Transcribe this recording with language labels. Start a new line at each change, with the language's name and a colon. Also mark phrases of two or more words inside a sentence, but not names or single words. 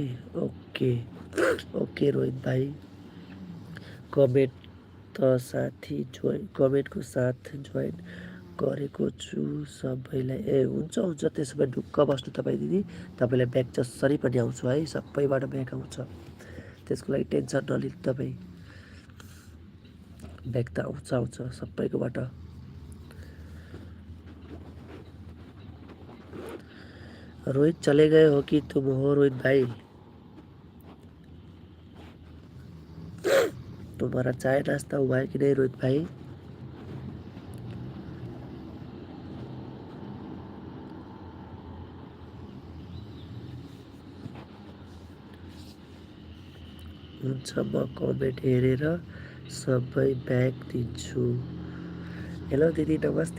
Nepali: ओके रोहित भाइ, कमेन्टको साथ जोइन गरेको छु सबैलाई। हुन्छ त्यसो भए ढुक्क बस्नु तपाईँ दिदी, तपाईँलाई ब्याक जसरी पनि आउँछ है, सबैबाट ब्याक आउँछ, त्यसको लागि टेन्सन नलिनु तपाईँ, ब्याक त आउँछ सबैकोबाट।
Hindi: रोहित चले गए हो कि तुम हो रोहित भाई? तुम्हारा चाय नाश्ता हुआ है कि नहीं रोहित भाई?
Nepali: हुन्छ, म कमेन्ट हेरेर सबै ब्याक दिन्छु। हेलो दिदी, नमस्ते।